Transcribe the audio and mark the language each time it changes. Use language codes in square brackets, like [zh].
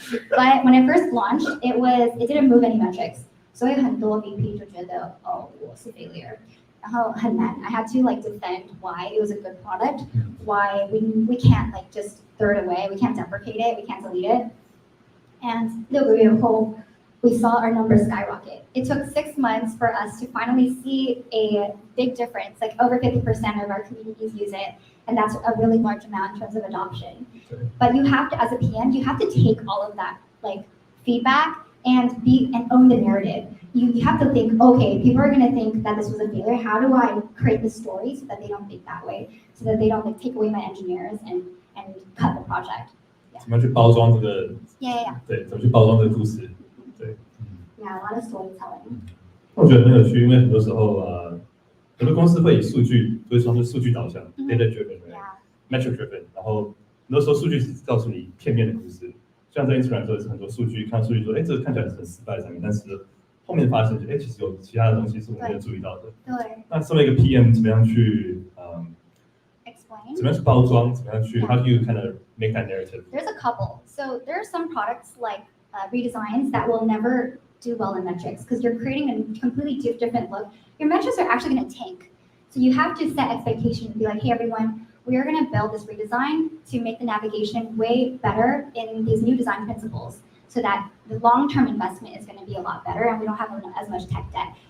[en] But when I first launched, it didn't move any metrics. [zh] 所以很多 VP 就觉得我是 failure， 然后很难。 [en] I had to like defend why it was a good product, why we can't like just throw it away, we can't deprecate it, we can't delete it. And [zh] 6个月后 [en] we saw our numbers skyrocket. It took 6 months for us to finally see a big difference, like over 50% of our communities use it. And that's a really large amount in terms of adoption. But you have to, as a PM, you have to take all of that like feedback and own the narrative. You have to think, okay, people are gonna think that this was a failure. How do I create the story so that they don't think that way? So that they don't like take away my engineers and cut the project. [zh] 怎么样去包装这个 [en] Yeah. [zh] 对，怎么去包装这个故事，对。 [en] Yeah, a lot of storytelling. [zh] 我觉得很有趣，因为很多时候很多公司会以数据，就是说是数据导向 ，data driven，metric driven， 然后很多时候数据只告诉你片面的故事。像在 Instagram 说是很多数据，看数据说，这个看起来是很失败的产品，但是后面发现，其实有其他的东西是我们没有注意到的。对。那身为一个 PM， 怎么样去 [en] Explain? [zh] 怎么样去包装？怎么样去 [en] How do you kind of make that narrative? There's a couple. So there are some products like redesigns that will never do well in metrics because you're creating a completely different look. Your metrics are actually going to tank. So you have to set expectations and be like, hey, everyone, we are going to build this redesign to make the navigation way better in these new design principles so that the long-term investment is going to be a lot better and we don't have as much tech debt.